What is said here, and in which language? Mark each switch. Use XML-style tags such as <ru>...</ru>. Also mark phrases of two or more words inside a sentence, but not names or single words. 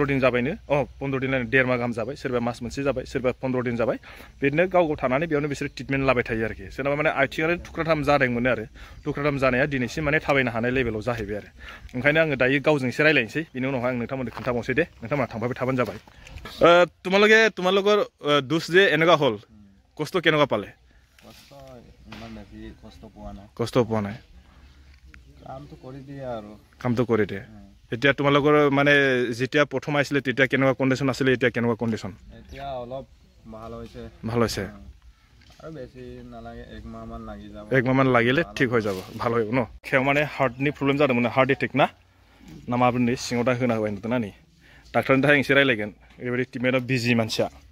<brx>दिन जाबायनो 15 दिन देरमाह गाहाम जाबाय सोरबा मास मोनसे जाबाय सोरबा 15 दिन जाबाय बिदिनो गाव थानानै बेयावनो बिसोर ट्रिटमेन्ट लाबाय थायो आरोखि सोरनाबा माने आथिङानो थुख्राथाम जादोंमोन आरो थुख्राथाम जानाया दिनैसिम माने थाबायनो हानाय लेभेलाव जाहैबाय आरो ओंखायनो आङो दायो गावजों एसे रायलायनोसै बिनि उनावहाय आं नोंथांमोननो खोन्थाबावनोसै दे नोंथांमोना थांफाबाय थाबानो जाबाय</brx> <as>তোমালোকৰ দুখ যে এনেকুৱা হ'ল কষ্ট কেনেকুৱা পালে কষ্ট পোৱা নাই কামটো কৰি দিয়ে এতিয়া তোমালোকৰ মানে যেতিয়া প্ৰথম আহিছিলে তেতিয়া কেনেকুৱা কণ্ডিশ্যন</as> <brx>আছিলে এতিয়া কেনেকুৱা কণ্ডিশ্যন</brx> <as>এতিয়া অলপ ভাল হৈছে আৰু বেছি নালাগে একমাহমান লাগিলে ঠিক হৈ যাব ভাল হৈ ন</as> <brx>খেও মানে हार्टनि प्रब्लेम जादोंमोन हार्ट एटेक ना माबोरै सिङाव दा होना होबाय नुदोंना नै डाक्टारनि थाखाय एसे रायलायगोन ओरैबायदि ट्रिटमेन्टआव बिजि मानसिया</brx>